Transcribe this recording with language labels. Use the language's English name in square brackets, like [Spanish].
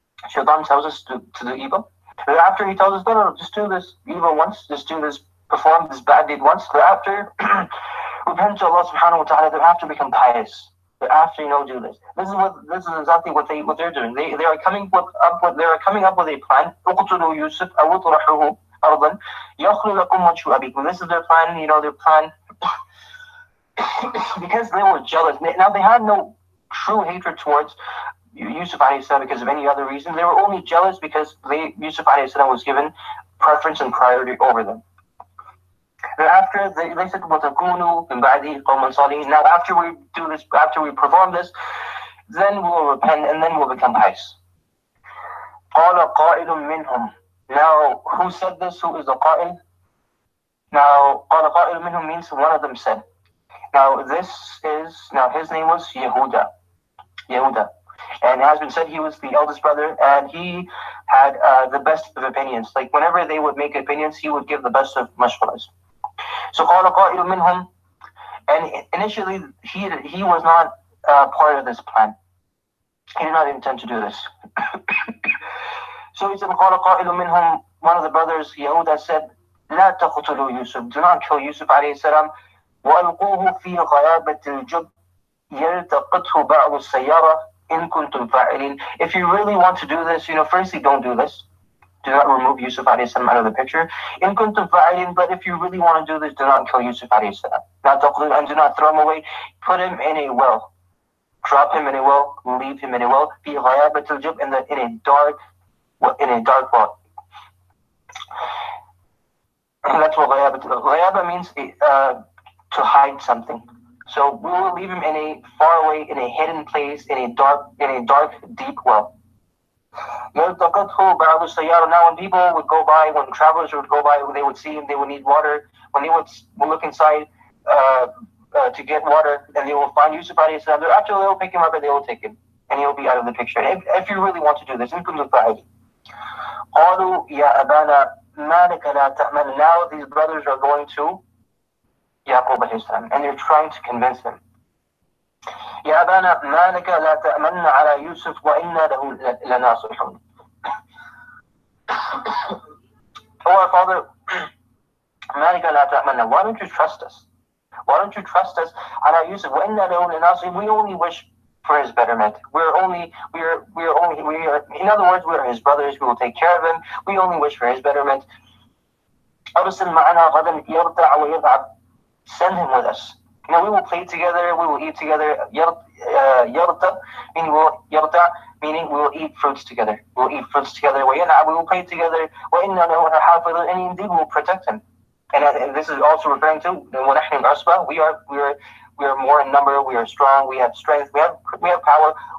[English] Shaitan tells us to do evil. After he tells us, no, just do this evil once, perform this bad deed once. After, repent to Allah subhanahu wa ta'ala, they have to become pious. They have to, do this. This is exactly what they're doing. They are coming up with a plan. [Arabic] اقتلوا يوسف أو اطرحوه أرضا يخل لكم وجه أبيكم. [English] This is their plan, their plan. Because they were jealous. Now they had no true hatred towards Yusuf alayhi salam because of any other reason. They were only jealous because Yusuf alayhi salam was given preference and priority over them. Thereafter, they said, [Arabic] وَتَكُونُوا مِنْ بَعْدِهِ قَوْمًا صَالِحِينَ. [English] Now, after we do this, after we perform this, then we'll repent and then we'll become pious. [Arabic] قَالَ قَائِلٌ مِّنْهُمْ. [English] Now, who said this? Who is the qa'il? Now, [Arabic] قَالَ قَائِلٌ مِّنْهُمْ [English] means one of them said. Now, his name was Yehuda. And it has been said he was the eldest brother, and he had the best of opinions. Like, whenever they would make opinions, he would give the best of mashwaras. So [Arabic] قال قائل منهم, [English] and initially he was not part of this plan. He did not intend to do this. So he said [Arabic] قال قائل منهم, [English] one of the brothers, Yehuda, said, [Arabic] لا تقتلوا يوسف, [English] do not kill Yusuf alayhi salam, [Arabic] وألقوه في غيابة الجب يلتقطه بعض السيارة إن كنتم فاعلين. [English] If you really want to do this, firstly, don't do this. Do not remove Yusuf alayhi salam out of the picture. [Arabic] إن كنتم فاعلين, [English] but if you really want to do this, do not kill Yusuf alayhi salam. Not تقتلوا, and do not throw him away. Put him in a well. Drop him in a well. Leave him in a well. [Arabic] في غيابة الجب, [English] in a dark well. And that's what غيابة means. To hide something. So we will leave him in a far away, in a hidden place, in a dark, deep well. Now when people would go by, when travelers would go by, they would see him, they would need water. When they would look inside to get water, and they will find Yusuf alayhi salam, after they will pick him up and they will take him. And he will be out of the picture. If you really want to do this, now these brothers are going to Yaqub alayhi salam, and they're trying to convince him. [Arabic] يا أبانا ما لك لا تأمن على يوسف وإنا له لناصحون. [English] Oh, our father, [Arabic] ما لك لا تأمن, [English] why don't you trust us? Why don't you trust us [Arabic] على يوسف وإنا له لناصحون? [English] We only wish for his betterment. In other words, we are his brothers. We will take care of him. We only wish for his betterment. [Arabic] أرسل معنا غدا يرتع ويلعب. [English] Send him with us. We will play together, we will eat together. Yarta, meaning we will eat fruits together. We will eat fruits together. We will play together. And indeed we will protect him. And this is also referring to we are more in number, we are strong, we have strength, we have power.